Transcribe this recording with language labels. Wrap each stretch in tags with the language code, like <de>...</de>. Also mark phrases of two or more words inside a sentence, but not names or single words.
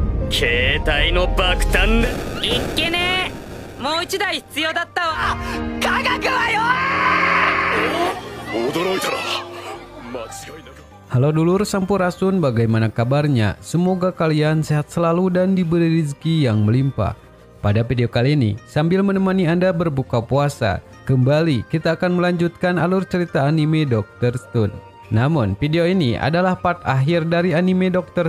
<ja>携帯の爆弾だ。いっけねえ、もう一台必要だったわ。科学はよ。驚いたな。間違いなく。</ja> <id>Halo</id> <su>dulur Sampurasun,</su> <id>bagaimana kabarnya? Semoga kalian sehat selalu dan diberi rezeki yang melimpah. Pada video kali ini, sambil menemani Anda berbuka puasa, kembali kita akan melanjutkan alur cerita anime Dr. Stone. Namun, video ini adalah part akhir dari anime Dr.</id>